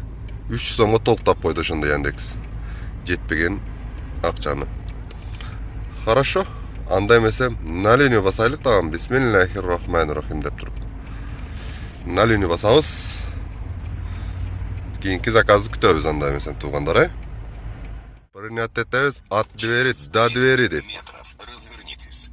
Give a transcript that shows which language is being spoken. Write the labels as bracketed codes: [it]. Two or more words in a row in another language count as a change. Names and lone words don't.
[ky] 300 сомго толуктап койду ошондо Яндекс. Жетпеген акчаны. Хорошо. Анда эмесе налинию басайлык тагын. Бисмиллахиррахманиррахим деп туруп. Налинию басабыз. Кийинки заказды күтөбүз анда эмесе туугандар, Принять этебиз, [ru] от двери до двери [ky] дейт. [ru] Развернитесь.